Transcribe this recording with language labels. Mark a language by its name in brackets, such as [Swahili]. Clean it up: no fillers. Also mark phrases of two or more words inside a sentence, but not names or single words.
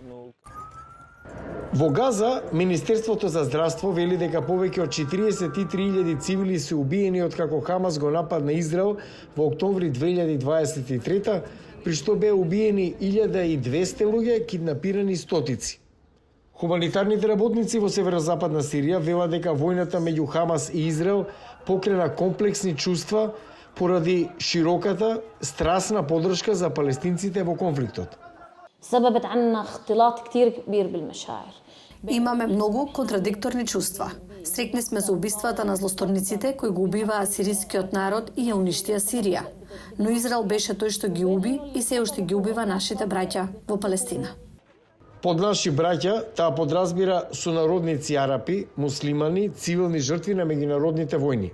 [Macedonian] Во Газа, Министерството за здравство вели дека повеќе од 43.000 цивили се убиени од како Хамас го нападна Израел во октомври 2023, при што беа убиени 1200 луѓе, киднапирани стотици. Хуманитарните работници во северозападна Сирија велат дека војната меѓу Хамас и Израел покрена комплексни чувства поради широката, страсна поддршка за палестинците во конфликтот. [Arabic] سببت عنا اختلاط كتير كبير بالمشاعر. [Macedonian] Имаме многу контрадикторни чувства. Срекни сме за убиствата на злосторниците кои го убиваа сирискиот народ и ја уништија Сирија. Но Израел беше тој што ги уби и се уште ги убива нашите браќа во Палестина. Под наши браќа, таа подразбира сонародници арапи, муслимани, цивилни жртви на меѓународните војни.